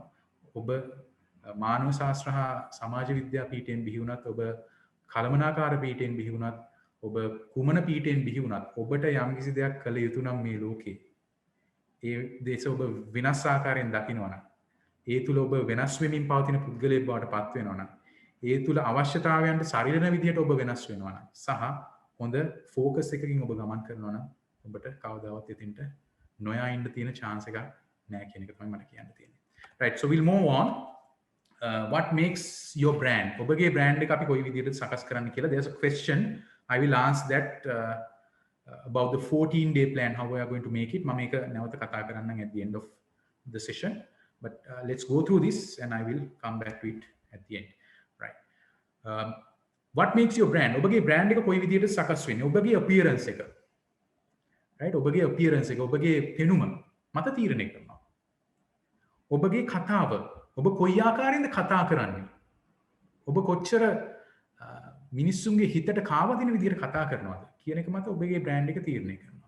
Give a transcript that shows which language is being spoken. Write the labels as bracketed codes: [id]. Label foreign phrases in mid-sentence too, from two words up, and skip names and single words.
[si] ඔබ මානව ශාස්ත්‍ර හා සමාජ විද්‍යා පීඨයෙන් බිහි වුණත්, ඔබ කළමනාකාර පීඨයෙන් බිහි වුණත්, ඔබ කුමන පීඨයෙන් බිහි වුණත්, ඔබට යම්කිසි දෙයක් කළ යුතු නම් මේ ලෝකේ ඒ දේශ ඔබ වෙනස් ආකාරයෙන් දකිනවා නම්, ඒ තුල ඔබ වෙනස් වෙමින් පවතින පුද්ගලයෙක් බවට පත් වෙනවා නම්, ඒ තුල අවශ්‍යතාවයන්ට සරිලන විදිහට ඔබ වෙනස් වෙනවා නම්, සහ හොඳ ෆෝකස් එකකින් ඔබ ගමන් කරනවා නම්, ඔබට කවදාවත් එතෙන්ට නොයා ඉන්න තියෙන chance එකක් නැහැ කියන එක තමයි මට කියන්න තියෙන්නේ. [en] Right, so we'll move on. What makes your brand? [si] ඔබගේ brand එක අපි කොයි විදිහටද සකස් කරන්න කියලා. [en] There's a question I will ask that about the 14-day plan, how we are going to make it. [si] මම ඒක නැවත කතා කරන්නම් [en] at the end of the session, but let's go through this and I will come back to it at the end. Right. What makes your brand? [si] ඔබගේ brand එක කොයි විදිහටද සකස් වෙන්නේ? ඔබගේ appearance එක. Right, ඔබගේ appearance එක, ඔබගේ පෙනුම මත තීරණය කරනවා. ඔබගේ කතාව, ඔබ කොයි ආකාරයෙන්ද කතා කරන්නේ? ඔබ කොච්චර මිනිස්සුන්ගේ හිතට කාවදින විදිහට කතා කරනවද කියන එක මත ඔබගේ බ්‍රෑන්ඩ් එක තීරණය කරනවා.